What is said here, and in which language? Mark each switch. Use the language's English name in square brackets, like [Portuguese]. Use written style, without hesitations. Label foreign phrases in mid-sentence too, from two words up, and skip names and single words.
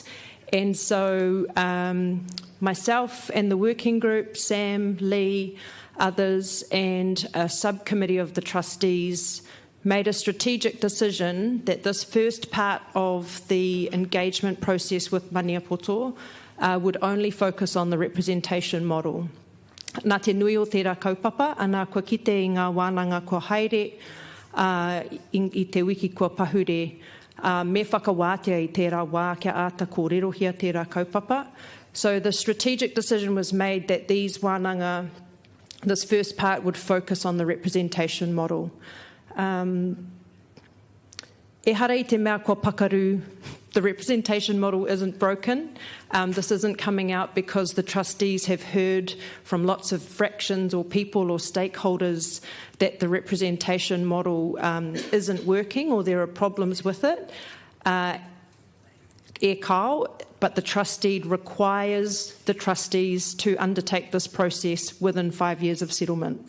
[English] And so myself and the working group, Sam, Lee, others, and a subcommittee of the trustees made a strategic decision that this first part of the engagement process with Maniapoto would only focus on the representation model. [Māori] Nā te nui o tērā kaupapa, anā kua kite i ngā wānanga kua haere, i te wiki kua pahure, me whakawātea i tērā wā kia āta kōrero hia tērā kaupapa. [English] So the strategic decision was made that these wānanga, this first part would focus on the representation model. [Māori] E hara i te mea kua pakaru [English] the representation model isn't broken. This isn't coming out because the trustees have heard from lots of fractions or people or stakeholders that the representation model isn't working or there are problems with it. But the trustee requires the trustees to undertake this process within 5 years of settlement.